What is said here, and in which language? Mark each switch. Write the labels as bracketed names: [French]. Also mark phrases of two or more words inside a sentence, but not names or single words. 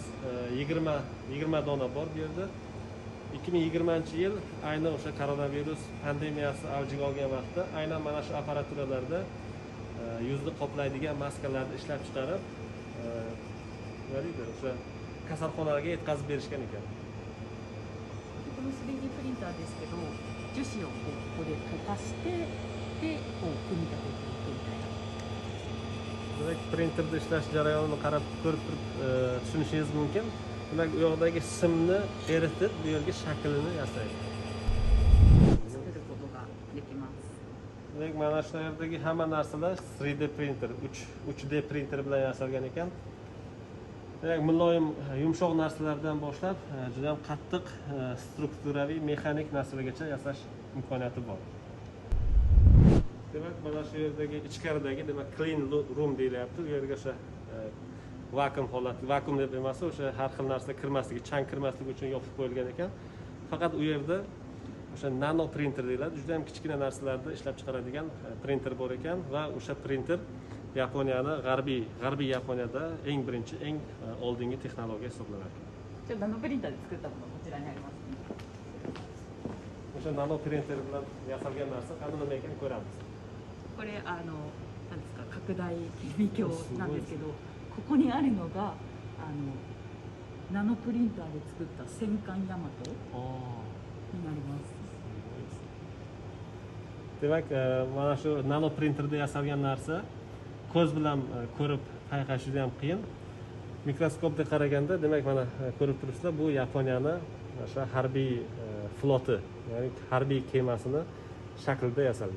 [Uzbek] 20 dona bor bu yerda. 2020-yil ayni o'sha koronavirus pandemiyasi avjiga olgan vaqtda aynan mana shu apparaturalarda yuzni qoplaydigan maskalarni ishlab chiqarib, o'sha kasalxonalarga yetkazib berishgan ekan. [Japanese] この 3D プリンターですけど、樹脂をここで溶かして、で、こう組み立てていくみたいな。 [Uzbek] Demak, printerda ishlash jarayonini qarab ko'rib tushunishingiz mumkin. Demak, u yoqdagi simni eritib, bu yerga shaklini yasaydi. Demak, mana shu yerdagi hamma narsalar 3D printer, 3D printer bilan yasalgan ekan. Demak, muloyim, yumshoq narsalardan boshlab juda ham qattiq strukturaviy, mexanik narsalargacha yasash imkoniyati bor. Demak, mana shu yerdagi ichkaridagi, demak, [English] clean room [Uzbek] deyilyapti. Bu yerga o'sha vakuum holati, vakuum deb emas, o'sha har xil narsa kirmasligi, chang kirmasligi uchun yopib qo'yilgan ekan. Faqat u yerda o'sha nano printer deyiladi, juda ham kichkina narsalarni ishlab chiqaradigan printer bor ekan va o'sha printer Yaponiyani g'arbiy Yaponiyada eng birinchi, eng oldingi texnologiya hisoblanadi. [Japanese] じゃあナノプリンターで作ったものこちらにあります。 [Uzbek] O'sha nano printer bilan yasalgan narsa qani nima ekan ko'ramiz. [Japanese] これなんですか、拡大顕微鏡なんですけど、ここにあるのがナノプリンターで作った戦艦ヤマトになります。 [Uzbek] Demak, mana shu nano printerda yasalgan narsa ko'z bilan ko'rib payqash juda ham qiyin. Mikroskopda qaraganda, demak, mana ko'rib turibsizlar, bu Yaponiyani o'sha harbiy floti, ya'ni harbiy kemasini shaklida yasalgan.